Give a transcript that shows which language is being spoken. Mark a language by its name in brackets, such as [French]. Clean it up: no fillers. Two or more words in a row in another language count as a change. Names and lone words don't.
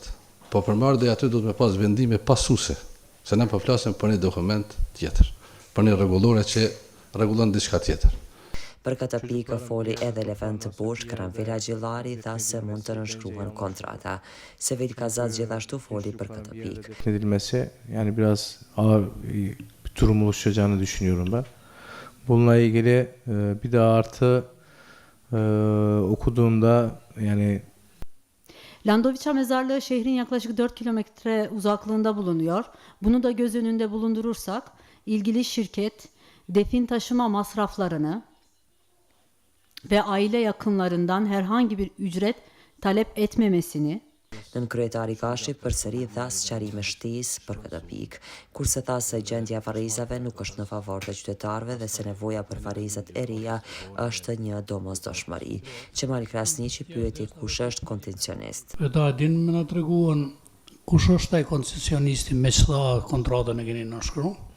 [Albanian] Po përmarrë dhe aty do të me pas vendime pasuese, se ne po flasim për një dokument tjetër, për një rregullore që rregullon diçka tjetër. Për këtë pikë foli edhe Levent Bush, Karanfil Haxhillari tha se mund të nënshkruhen kontrata. Sevil Kazaz gjithashtu foli për këtë pikë. [Turkish] Edilmesi yani biraz ağır bir durum oluşacağını düşünüyorum ben. Bununla ilgili bir de artı okuduğumda yani Landovica mezarlığı şehrin yaklaşık 4 kilometre uzaklığında bulunuyor. Bunu da göz önünde bulundurursak ilgili şirket defin taşıma masraflarını ve aile yakınlarından herhangi bir ücret talep etmemesini [Albanian] Nën kryetari Kashi përsëri dha sqarime shtesë për këtë pikë, kurse tha se gjendja e varrezave nuk është në favor të qytetarëve dhe se nevoja për varrezat e reja është një domosdoshmëri. Qemal Krasniqi pyeti kush është koncesionist. Da din më na treguan kush është ai koncesionisti me çfarë kontratën e keni nënshkruar.